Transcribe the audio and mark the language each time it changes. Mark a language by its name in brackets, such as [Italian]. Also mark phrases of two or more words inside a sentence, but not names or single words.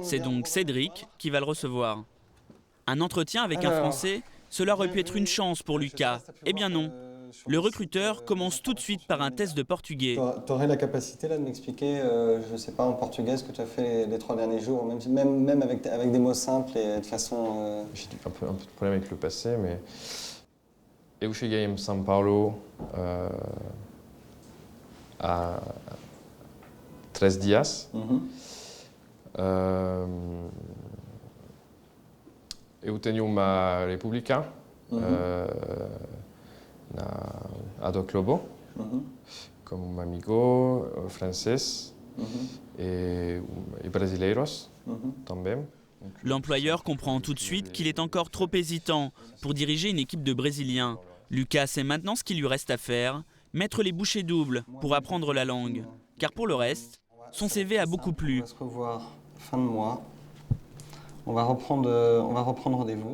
[French] C'est donc Cédric qui va le recevoir. Un entretien avec un Français, cela aurait pu être une chance pour Lucas. Eh bien non. Le recruteur commence tout de suite par un test de portugais. Tu aurais la capacité là, de m'expliquer, je ne sais pas, en portugais, ce que tu as fait les 3 derniers jours, même avec des mots simples et de façon... J'ai un peu de problème avec le passé, mais... [Portuguese] Eu cheguei em São Paulo há 13 dias. Eu tenho uma república à Doc Lobo, como amigo francês et brasileiros também. [French] L'employeur comprend tout de suite qu'il est encore trop hésitant pour diriger une équipe de Brésiliens. Lucas sait maintenant ce qu'il lui reste à faire, mettre les bouchées doubles pour apprendre la langue. Car pour le reste, son CV a beaucoup plu. On va se revoir fin de mois. On va reprendre rendez-vous.